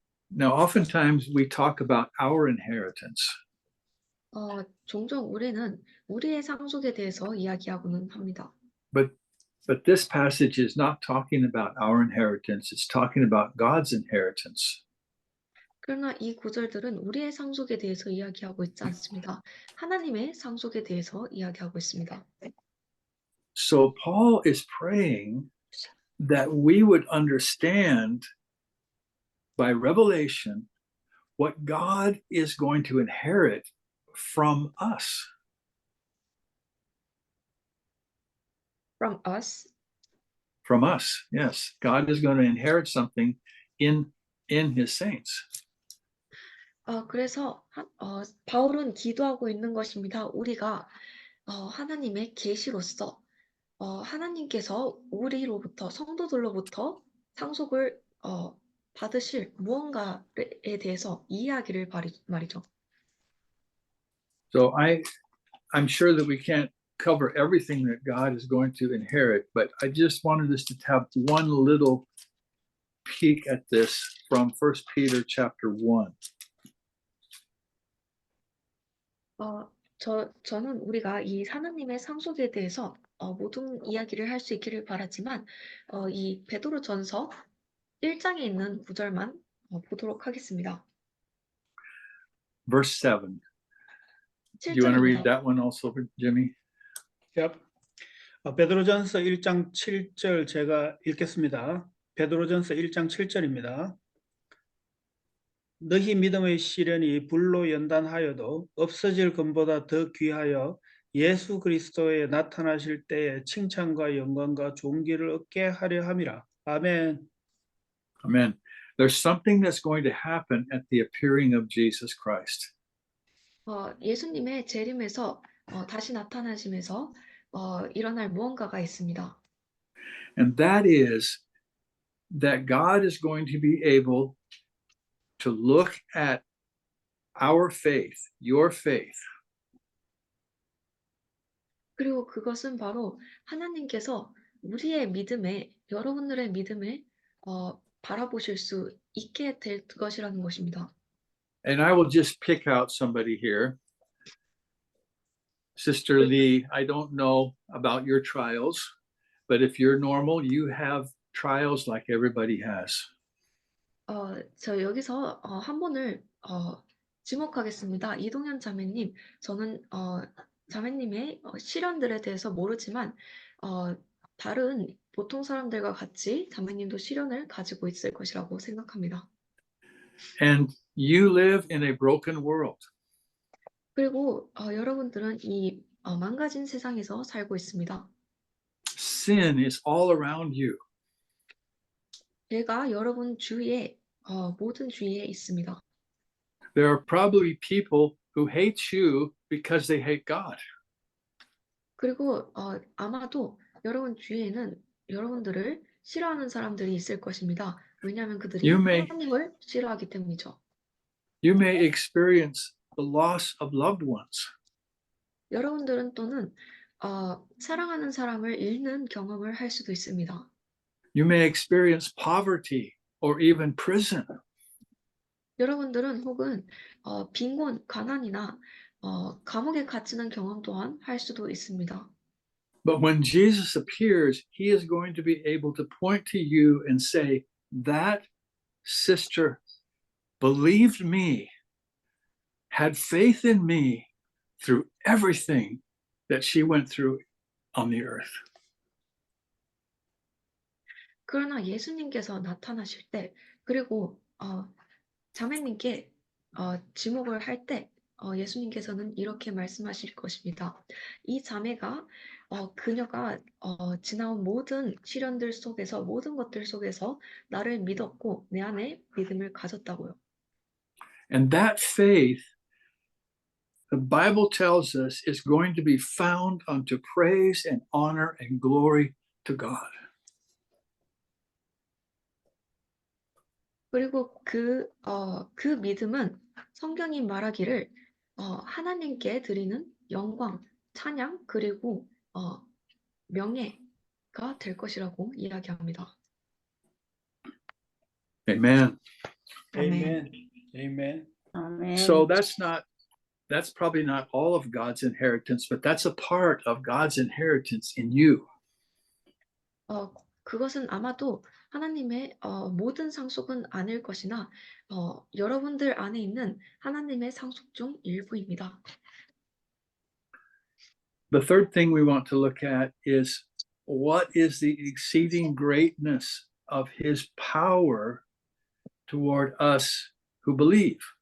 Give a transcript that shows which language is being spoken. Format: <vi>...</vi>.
<en>Now, oftentimes we talk about our inheritance,</en> <ko>종종 우리는 우리의 상속에 대해서 이야기하고는 합니다.</ko> <en>but this passage is not talking about our inheritance. It's talking about God's inheritance.</en> <ko>그러나 이 구절들은 우리의 상속에 대해서 이야기하고 있지 않습니다. 하나님의 상속에 대해서 이야기하고 있습니다.</ko> <en>So Paul is praying that we would understand by revelation what God is going to inherit from us. From us. From us, yes. God is going to inherit something in his saints.</en> <ko>그래서 바울은 기도하고 있는 것입니다. 우리가 하나님의 계시로서 하나님께서 우리로부터 성도들로부터 상속을 받으실 무언가에 대해서 이해하기를 말이죠.</ko> <en>So I'm sure that we can't cover everything that God is going to inherit, but I just wanted us to have one little peek at this from 1 Peter chapter 1.</en> <ko>저는 우리가 이 하나님의 상속에 대해서 모든 이야기를 할 수 있기를 바라지만 이 베드로전서 1장에 있는 구절만 보도록 하겠습니다.</ko> <en>Verse 7. Do you want to read</en> <ko>7절입니다.</ko> <en>that one also, Jimmy? Yep.</en> <ko>베드로전서 1장 7절 제가 읽겠습니다. 베드로전서 1장 7절입니다. 너희 믿음의 시련이 불로 연단하여도 없어질 것보다 더 귀하여 예수 그리스도에 나타나실 때에 칭찬과 영광과 존귀를 얻게 하려 함이라. 아멘.</ko> <en>Amen. There's something that's going to happen at the appearing of Jesus Christ.</en> <ko>예수님의 재림에서 다시 나타나심에서 일어날 무언가가 있습니다.</ko> <en>And that is that God is going to be able to look at our faith, your faith,</en> <ko>그리고 그것은 바로 하나님께서 우리의 믿음에 여러분들의 믿음을 바라보실 수 있게 될 것이라는 것입니다.</ko> <en>and I will just pick out somebody here. Sister Lee, I don't know about your trials, but if you're normal, you have trials like everybody has.</en> <ko>저 여기서 한 분을 지목하겠습니다. 이동현 자매님, 저는 자매님의 시련들에 대해서 모르지만 다른 보통 사람들과 같이 자매님도 시련을 가지고 있을 것이라고 생각합니다.</ko> <en>And you live in a broken world.</en> <ko>그리고 여러분들은 이 망가진 세상에서 살고 있습니다.</ko> <en>Sin is all around you.</en> <ko>죄가 여러분 주위에 모든 주위에 있습니다.</ko> <en>There are probably people who hate you because they hate God.</en> <ko>그리고 아마도 여러분 주위에는 여러분들을 싫어하는 사람들이 있을 것입니다. 왜냐하면 그들이</ko> <en>You may-</en> <ko>하나님을 싫어하기 때문이죠.</ko> <en>You may experience the loss of loved ones.</en> <ko>여러분들은 또는 사랑하는 사람을 잃는 경험을 할 수도 있습니다.</ko> <en>You may experience poverty or even prison.</en> <ko>여러분들은 혹은 빈곤, 가난이나 감옥에 갇히는 경험 또한 할 수도 있습니다.</ko> <en>But when Jesus appears, he is going to be able to point to you and say, that sister believed me, had faith in me through everything that she went through on the earth.</en> <ko>그러나 예수님께서 나타나실 때 그리고 자매님께 지목을 할 때 예수님께서는 이렇게 말씀하실 것입니다. 이 자매가 그녀가 지나온 모든 시련들 속에서 모든 것들 속에서 나를 믿었고 내 안에 믿음을 가졌다고요.</ko> <en>And that faith the Bible tells us is going to be found unto praise and honor and glory to God.</en> <ko>그리고 그 믿음은 성경이 말하기를 하나님께 드리는 영광, 찬양, 그리고 명예가 될 것이라고 이야기합니다.</ko> <en>Amen.</en> <ko>아멘. 아멘. 아멘.</ko> <en>So that's probably not all of God's inheritance, but that's a part of God's inheritance in you.</en> <ko>그것은 아마도 하나님의 모든 상속은 아닐 것이나 여러분들 안에 있는 하나님의 상속 중 일부입니다.</ko> <en>The third thing we want to look at is what is the exceeding greatness of his power toward us who believe.</en>